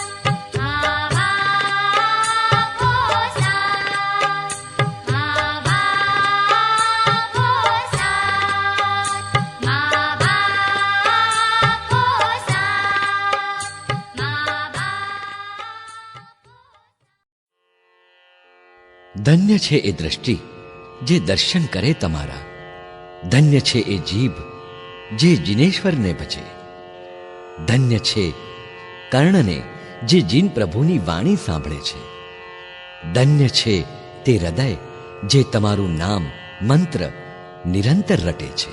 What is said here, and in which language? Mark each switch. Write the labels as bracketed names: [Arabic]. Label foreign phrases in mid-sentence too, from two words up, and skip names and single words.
[Hindi] माँ बाप हो साथ, माँ बाप हो साथ। माँ बाप हो साथ, माँ बाप। [Gujarati] ધન્ય છે એ દ્રષ્ટિ જે દર્શન કરે તમારા, ધન્ય છે એ જીભ જે જિનેશ્વરને ભજે, ધન્ય છે કર્ણને જે જીન પ્રભુની વાણી સાંભળે છે, ધન્ય છે તે હૃદય જે તમારું નામ મંત્ર નિરંતર રટે છે.